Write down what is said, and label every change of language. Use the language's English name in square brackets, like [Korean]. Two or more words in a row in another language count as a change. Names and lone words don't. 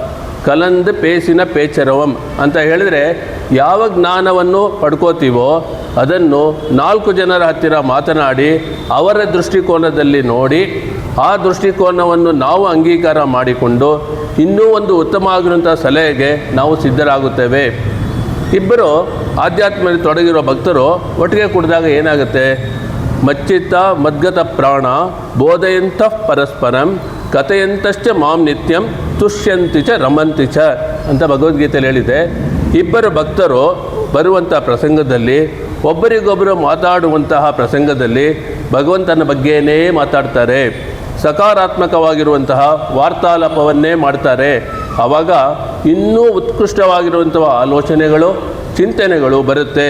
[Kannada] ಕಲಂದು ಪೇಸಿನ ಪೇಚರವಂ ಅಂತ ಹೇಳಿದರೆ, ಯಾವ ಜ್ಞಾನವನ್ನು ಪಡ್ಕೋತೀವೋ ಅದನ್ನು 4 ಜನರ ಹತ್ತಿರ ಮಾತನಾಡಿ ಅವರ ದೃಷ್ಟಿಕೋನದಲ್ಲಿ ನೋಡಿ ಆ ದೃಷ್ಟಿಕೋನವನ್ನು ನಾವು ಅಂಗೀಕಾರ ಮಾಡಿಕೊಂಡು ಇನ್ನೂ ಒಂದು ಉತ್ತಮ ಆಗಿರುವಂಥ ಸಲಹೆಗೆ ನಾವು ಸಿದ್ಧರಾಗುತ್ತೇವೆ. ಇಬ್ಬರು ಆಧ್ಯಾತ್ಮದಲ್ಲಿ ತೊಡಗಿರೋ ಭಕ್ತರು ಒಟ್ಟಿಗೆ ಕುಡಿದಾಗ ಏನಾಗುತ್ತೆ, [Sanskrit] ಮಚ್ಚಿತ್ತ ಮದ್ಗತ ಪ್ರಾಣ ಬೋಧಯಂತ ಪರಸ್ಪರಂ ಕಥೆಯಂತಶ್ಚ ಮಾಂ ನಿತ್ಯಂ ತುಷ್ಯಂತಿ ಚ ರಮಂತಿ ಚ [Kannada] ಅಂತ ಭಗವದ್ಗೀತೆಯಲ್ಲಿ ಹೇಳಿದೆ. ಇಬ್ಬರು ಭಕ್ತರು ಬರುವಂಥ ಪ್ರಸಂಗದಲ್ಲಿ ಒಬ್ಬರಿಗೊಬ್ಬರು ಮಾತಾಡುವಂತಹ ಪ್ರಸಂಗದಲ್ಲಿ ಭಗವಂತನ ಬಗ್ಗೆಯೇ ಮಾತಾಡ್ತಾರೆ, ಸಕಾರಾತ್ಮಕವಾಗಿರುವಂತಹ ವಾರ್ತಾಲಾಪವನ್ನೇ ಮಾಡ್ತಾರೆ. ಆವಾಗ ಇನ್ನೂ ಉತ್ಕೃಷ್ಟವಾಗಿರುವಂತಹ ಆಲೋಚನೆಗಳು ಚಿಂತನೆಗಳು ಬರುತ್ತೆ.